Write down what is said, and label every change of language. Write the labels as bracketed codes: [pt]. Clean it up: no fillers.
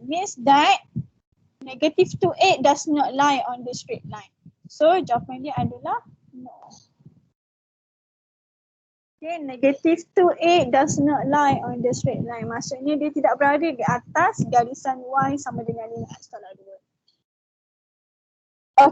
[en] Means that negative 28 does not lie on the straight line. [ms] So jawapan dia adalah no. [en] Okay, negative 28 does not lie on the straight line. [ms] Maksudnya dia tidak berada di atas garisan Y sama dengan 5x tolak 2.